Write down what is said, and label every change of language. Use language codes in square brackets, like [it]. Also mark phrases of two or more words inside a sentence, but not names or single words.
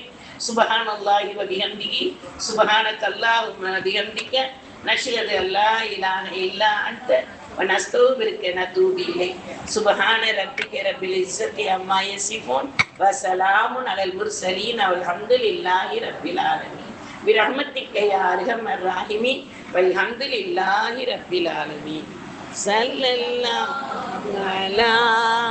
[ar] سبحان الله وبحمده سبحانك اللهم وبحمدك نشهد أن لا إله إلا أنت ونستغفرك ونتوب إليك. سبحان ربك رب العزة عما يصفون وسلام على المرسلين والحمد لله رب العالمين. برحمتك يا ارحم الراحمين والحمد لله رب العالمين. صلى الله على